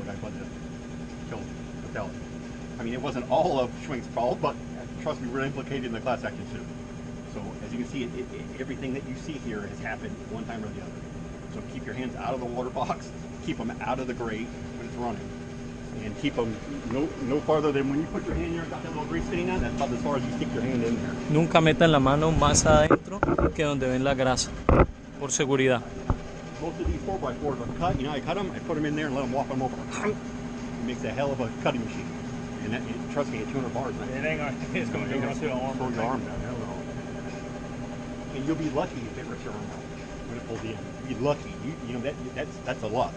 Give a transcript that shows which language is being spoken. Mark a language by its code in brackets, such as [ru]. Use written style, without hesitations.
[en] The guy bled to killed fatality. I mean, it wasn't all of Schwing's fault, but trust me, we're implicated in the class action suit. So as you can see, everything that you see here has happened one time or the other. So keep your hands out of the water box, keep them out of the grate when it's running, and keep them no farther than when you put your hand in there, got that little grease sitting on, that's about as far as you stick your hand in there. [es] Nunca metan la mano más adentro que donde ven la grasa, por seguridad. [en] Most of these 4x4s are cut. You know, I cut them, I put them in there and let them walk them over. It makes a hell of a cutting machine. And that, trust me, at 200 bars, it's going to go right through your arm. Pull your arm down. And you'll be lucky if it rips your arm out when it pulls in. You'll be lucky. You know that's a lot.